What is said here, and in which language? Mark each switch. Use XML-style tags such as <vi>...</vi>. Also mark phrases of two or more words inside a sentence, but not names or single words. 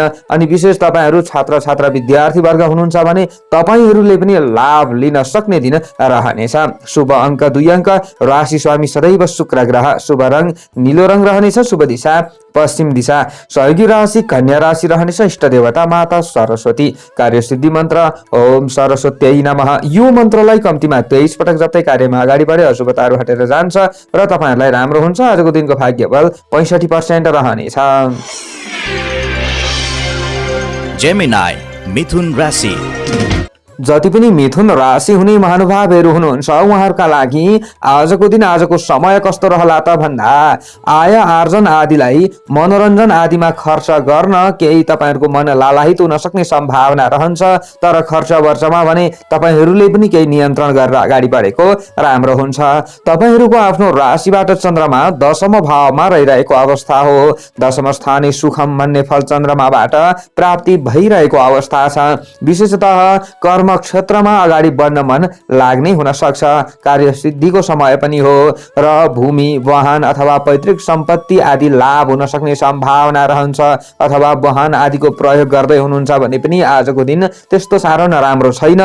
<ne>अनि विशेष तपाईहरु छात्र छात्रा विद्यार्थी वर्ग हुनुहुन्छ भने तपाईहरुले पनि लाभ लिन सक्ने दिन रहनेछ। शुभ अंक 2 अंक, राशि स्वामी सदैव शुक्र ग्रह, शुभ रंग नीलो रंग रहनेछ, शुभ दिशा पश्चिम दिशा। सहयोगी राशि कन्या राशि रहनेछ। इष्ट देवता माता सरस्वती। कार्यसिद्धि मन्त्र</ne> <sa>ओम सरस्वत्यै नमः।</sa> <ne>यो मन्त्रलाई कम्तीमा 23 पटक जप्दै कार्यमा अगाडि बढे अशुभताहरू हटेर जान्छ र तपाईहरुलाई राम्रो हुन्छ। आजको दिनको भाग्यबल 65% रहनेछ। जेमिनाई मिथुन राशि। जति पनि मिथुन राशि हुने महानुभावहरू हुनुहुन्छ उहाँहरूका लागि आजको दिन आजको समय कस्तो रहला त भन्दा आय आर्जन आदिलाई मनोरञ्जन आदिमा खर्च गर्न केही तपाईहरुको मन लालाहित हुन सक्ने सम्भावना रहन्छ। तर खर्च वर्चमा भने तपाईहरुले पनि केही नियन्त्रण गरेर अगाडि बढेको राम्रो हुन्छ। तपाईहरुको आफ्नो राशिबाट चन्द्रमा दशम भावमा रहिरहेको अवस्था हो।</ne> <sa>दशम स्थाने सुखम</sa> <ne>भन्ने फल चन्द्रमाबाट प्राप्ति भइरहेको अवस्था छ। विशेषतः कर्म क्षेत्रमा अगाडि बढ्न मन लाग्ने हुन सक्छ। कार्य सिद्धिको समय पनि हो र भूमि वाहन अथवा पैतृक सम्पत्ति आदि लाभ हुन सक्ने सम्भावना रहन्छ। अथवा वाहन आदिको प्रयोग गर्दै हुनुहुन्छ भने पनि आजको दिन त्यस्तो साह्रो नराम्रो छैन।</ne>